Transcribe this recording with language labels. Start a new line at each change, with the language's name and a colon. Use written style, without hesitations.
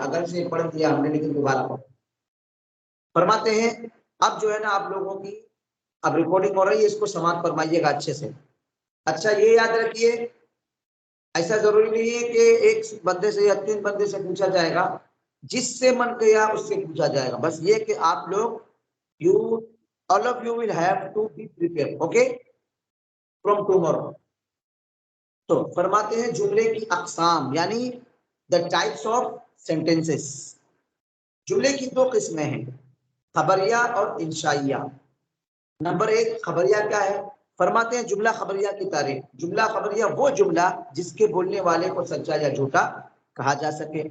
Urdu: اگر سے پڑھ دیا ہم نے لیکن دوبارہ پڑھ. فرماتے ہیں اب جو ہے نا آپ لوگوں کی اب ریکارڈنگ ہو رہی ہے، اس کو سماعت فرمائیے گا اچھے سے. اچھا یہ یاد رکھیے، ایسا ضروری نہیں ہے کہ ایک بندے سے یا 3 بندے سے پوچھا جائے گا، جس سے من گیا اس سے پوچھا جائے گا. بس یہ کہ آپ لوگ
English: all of you will have to be prepared, okay, from tomorrow.
Urdu: تو فرماتے ہیں جملے کی اقسام یعنی
English: the types of sentences.
Urdu: جملے کی 2 قسمیں ہیں، خبریہ اور انشائیہ. نمبر 1 خبریہ کیا ہے؟ فرماتے ہیں جملہ خبریہ کی تعریف. جملہ خبریہ وہ جملہ جس کے بولنے والے کو سچا یا جھوٹا کہا جا سکے.